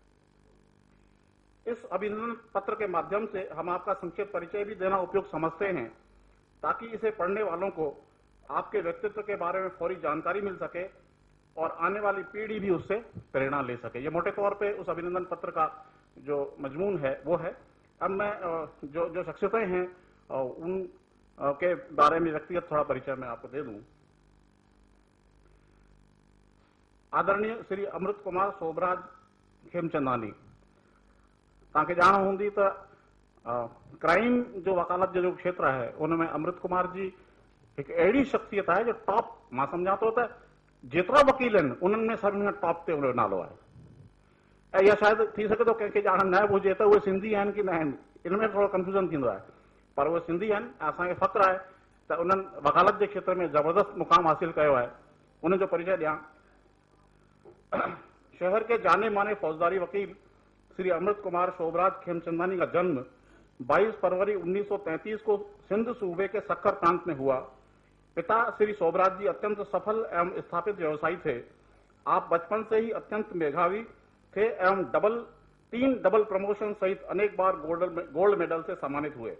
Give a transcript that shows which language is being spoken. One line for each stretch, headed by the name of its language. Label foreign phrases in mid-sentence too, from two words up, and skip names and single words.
Hindi: इस अभिनंदन पत्र के माध्यम से हम आपका संक्षिप्त परिचय भी देना उपयुक्त समझते हैं ताकि इसे पढ़ने वालों को आपके व्यक्तित्व के बारे में फौरी जानकारी मिल सके और आने वाली पीढ़ी भी उससे प्रेरणा ले सके। ये मोटे तौर पे उस अभिनंदन पत्र का जो मजमून है वो है। अब मैं जो शख्सियतें हैं उन के बारे में व्यक्तिगत थोड़ा परिचय मैं आपको दे दूं।
Sindhi: आदरणीय श्री अमृत कुमार सोबराज खेमचंदानी, तव्हांखे ॼाण हूंदी त क्राइम जो वकालत जो क्षेत्र है उनमें अमृत कुमार जी एक अहिड़ी शख्सियत है जो टॉप, मां सम्झां थो त जेतिरा वकील आहिनि उन्हनि में सभिनी खां टॉप ते उनजो नालो आहे। ऐं इहा शायदि थी सघे थो कंहिंखे ॼाण न हुजे त उहे सिंधी आहिनि की न आहिनि, इन में थोरो कंफ्यूजन थींदो आहे, पर उहे सिंधी आहिनि। असांखे फ़ख्रु आहे त उन्हनि वकालत जे क्षेत्र में ज़बरदस्त मुक़ाम हासिल कयो आहे। उनजो परिचय ॾियां।
Hindi: शहर के जाने माने फौजदारी वकील श्री अमृत कुमार शोभराज खेमचंदानी का जन्म 22 फरवरी 1933 को सिंध सूबे के सक्कर प्रांत में हुआ। पिता श्री शोभराज जी अत्यंत सफल एवं स्थापित व्यवसायी थे। आप बचपन से ही अत्यंत मेधावी थे एवं 3 डबल प्रमोशन सहित अनेक बार गोल्ड मेडल से सम्मानित हुए।